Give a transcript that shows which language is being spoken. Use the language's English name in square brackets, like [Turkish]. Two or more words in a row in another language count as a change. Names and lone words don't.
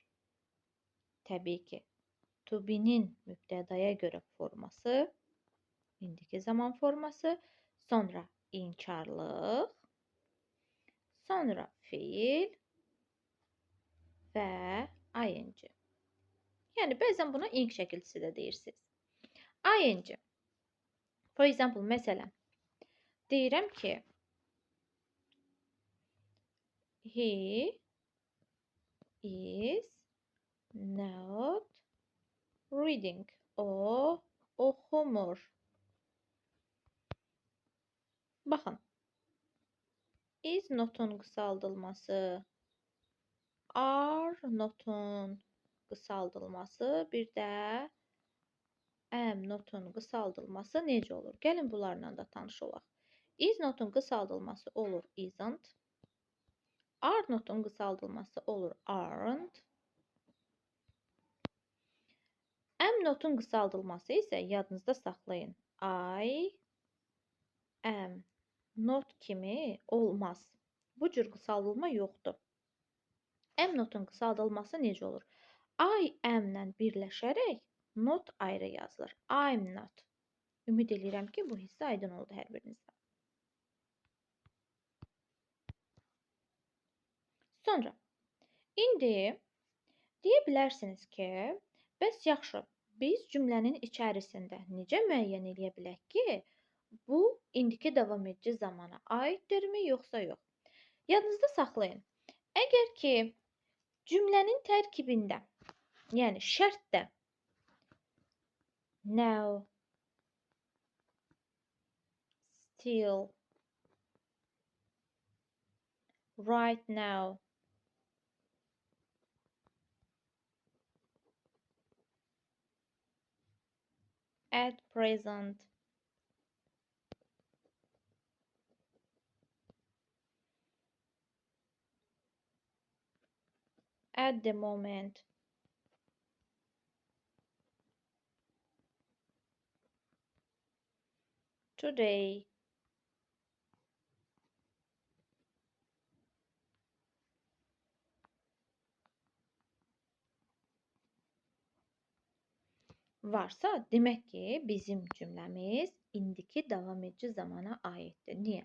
[Azerbaijani] Təbii ki, [English] to be- [Azerbaijani] nin mübtədaya görə forması, indiki zaman forması, sonra inkarlıq, sonra feil və ing. Yəni, bəzən buna ing şəkilçisi də deyirsiniz. ing. [English] For example, [Azerbaijani] məsələn, deyirəm ki, [English] he is not reading. [Azerbaijani] O oxumur. Baxın. [English] Is notun [Azerbaijani] qısaldılması, [English] are notun [Azerbaijani] qısaldılması, bir də [English] am notun [Azerbaijani] qısaldılması necə olur? Gəlin bunlarla da tanış olaq. [English] Is notun [Azerbaijani] qısaldılması olur [English] isn't. Are notun [Azerbaijani] qısaldılması olur aren't. [English] Am notun [Azerbaijani] qısaldılması isə yadınızda saxlayın. [English] I am not [Azerbaijani] kimi olmaz. Bu cür qısaldılma yoxdur. [English] Am notun [Azerbaijani] qısaldılması necə olur? [English] I am-lə [Azerbaijani] birləşərək not ayrı yazılır. [English] I'm not. [Azerbaijani] Ümid edirəm ki, bu hissə aydın oldu hər birinizdə. Sonra, indi deyə bilərsiniz ki, bəs yaxşı, Biz cümlənin içərisində necə müəyyən edə bilək ki, bu indiki davam edici zamana aiddirmi yoxsa yox? Yadınızda saxlayın. Əgər ki cümlənin tərkibində, yəni şərtdə [English] now, still, right now, at present, at the moment, today, [Azerbaijani] varsa, demək ki, bizim cümləmiz indiki davam edici zamana aiddir. Niyə?